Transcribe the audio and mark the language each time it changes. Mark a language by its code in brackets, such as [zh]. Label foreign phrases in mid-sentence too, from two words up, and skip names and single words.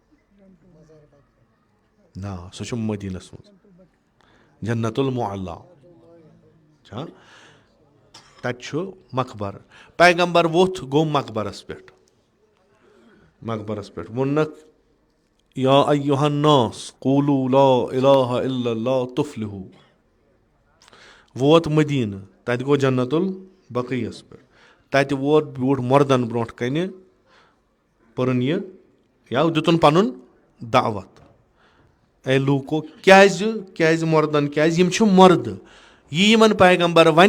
[ks] نا سُہ چھُ مدیٖنس منٛز جنت المعلیٰ چھا تَتہِ چھُ مقبر پیغمبر ووٚتھ گوٚو مقبرس پؠٹھ ووٚننکھ [ar] یا ایُّہَ الناس قوٗلوٗ لا اِلہَ اِلَّا اللہ تُفلِحوٗ [ks] ووت مدیٖنہٕ تَتہِ گوٚو جنت البقیٖیَس پؠٹھ تَتہِ ووت بیوٗٹھ مردن برونٛٹھ کنہِ پٔرٕن یہِ یا دِتُن پنُن دعوت اے لوٗکو کیازِ مردن کیازِ یِم چھِ مردٕ یہِ یِمن پیغمبر وَنہِ